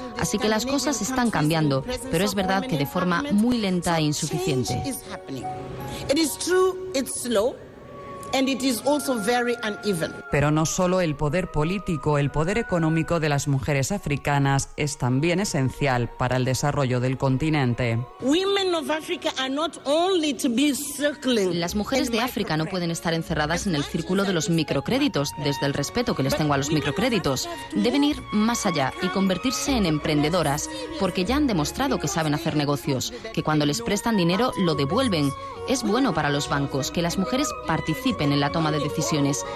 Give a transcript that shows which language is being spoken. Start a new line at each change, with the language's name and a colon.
Spanish: Así que las cosas están cambiando, pero es verdad que de forma muy lenta e insuficiente.
English: And it is also very uneven.
Spanish: Pero no solo el poder político, el poder económico de las mujeres africanas es también esencial para el desarrollo del continente.
English: Women of Africa are not only to be circling.
Spanish: Las mujeres de África no pueden estar encerradas en el círculo de los microcréditos, desde el respeto que les tengo a los microcréditos. Deben ir más allá y convertirse en emprendedoras, porque ya han demostrado que saben hacer negocios, que cuando les prestan dinero lo devuelven. Es bueno para los bancos que las mujeres participen en la toma de decisiones.